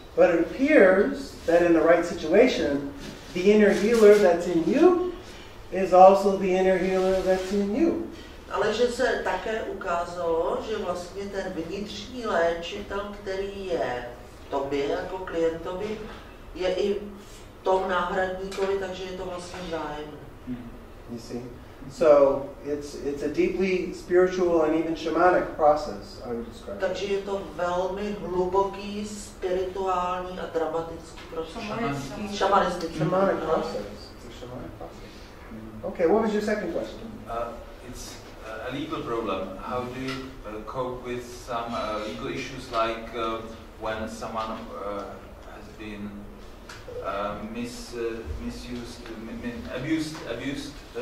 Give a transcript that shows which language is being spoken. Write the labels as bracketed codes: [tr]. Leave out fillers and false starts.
[en] But it appears that in the right situation, the inner healer that's in you is also the inner healer that's in you. [cs] Ale že se také ukázalo, že vlastně ten vnitřní léčitel, který je v tobě jako klientovi, je i v tom náhradníkovi, takže je to vlastně vzájemné. [en] You see? So it's a deeply spiritual and even shamanic process, I would describe. [cs] Takže je to velmi hluboký, spirituální a dramatický proces. Šamanistický. [en] Shamanic process. It's a shamanic process. Okay, what was your second question? It's a legal problem. How do you cope with some legal issues like when someone has been misused, abused?